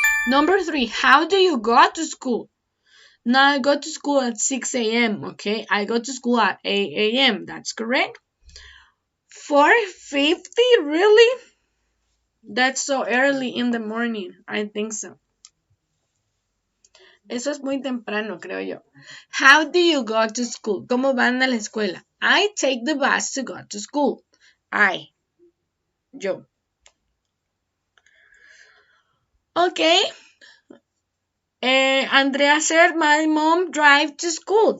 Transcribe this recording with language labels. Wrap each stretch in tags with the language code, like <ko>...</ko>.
<en>Number 3, how do you go to school? Now I go to school at 6 a.m. Okay, I go to school at 8 a.m. That's correct. 4:50, really? That's so early in the morning. I think so.</en> <es>Eso es muy temprano, creo yo.</es> <en>How do you go to school?</en> <es>¿Cómo van a la escuela?</es> <en>I take the bus to go to school. Yo. Okay. Andrea said my mom drives to school.</en>